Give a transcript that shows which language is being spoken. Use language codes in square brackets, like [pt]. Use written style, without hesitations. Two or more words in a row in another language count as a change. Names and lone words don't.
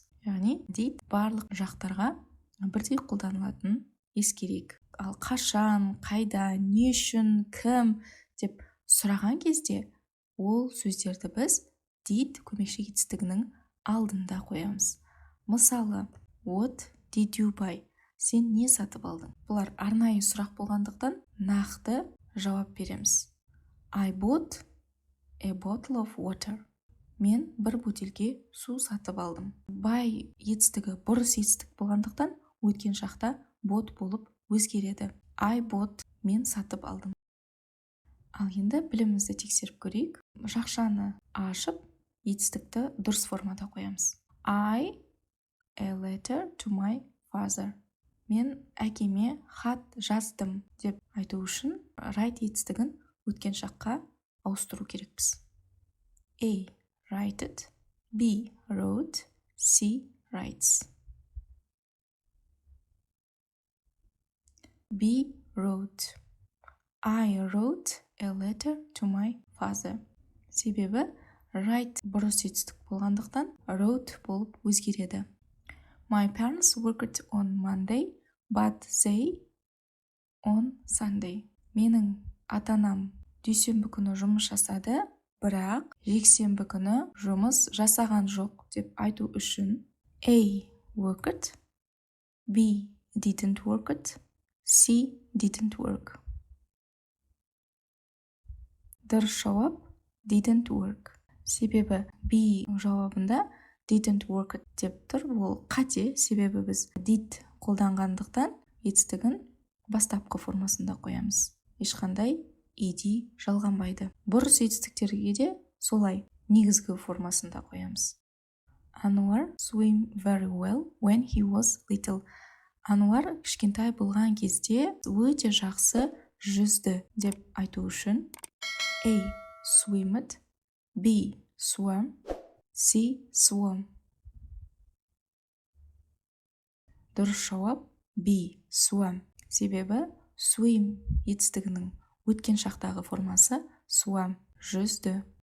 [kk] Яғни did барлық жақтарға бірдей қолданылатын ескерейік. Ал қашан, қайда, не үшін, кім деп сұраған кезде ол сөздерді біз did көмекші етістігінің алдында қоямыз. Мысалы, [en] what did you buy? [kk] Сен не сатып алдың? Бұлар арнайы сұрақ болғандықтан нақты жауап береміз. [en] I bought a bottle of water. [kk] Мен бір бөтелке су сатып алдым. Buy етістігі бұрыс етістік болғандықтан өткен шақта bought болып өзгереді. [en] I bought, [kk] мен сатып алдым. Ал енді білімімізді тексеріп көрейік. Жақшаны ашып, етістікті дұрыс формада қоямыз. [en] I a letter to my father. [kk] Мен әкеме хат жаздым деп айту үшін write етістігін өткен шаққа ауыстыру керекпіз. [en] A. Write. B. Wrote. C. Writes. B. Wrote. I wrote a letter to my father. [kk] Себебі write бұрыс етістік болғандықтан wrote болып өзгереді. [en] My parents worked on Monday, but they on Sunday. [kk] Менің ата-анам дүйсенбі күні жұмыс жасады, бірақ жексенбі күні жұмыс жасаған жоқ деп айту үшін A. [en] Worked. B. Didn't work it. C. Didn't work. [kk] Дұрыс жауап [en] didn't work. [kk] Себебі B жауабында [en] didn't work it [kk] деп тұр. Ол қате, себебі біз did қолданғандықтан етістігін бастапқы формасында қоямыз. Ешқандай ed жалғанбайды. Бұрыс етістіктерге де солай негізгі формасында қоямыз. [en] Anwar swam very well when he was little. [kk] Ануар кішкентай болған кезде өте жақсы жүзді деп айту үшін A. [en] Swimmed. B. Swam. C. Swam. [kk] Дұрыс жауап B. Swam. Себебі swim етістігінің өткен шақтағы формасы swam, жүзді.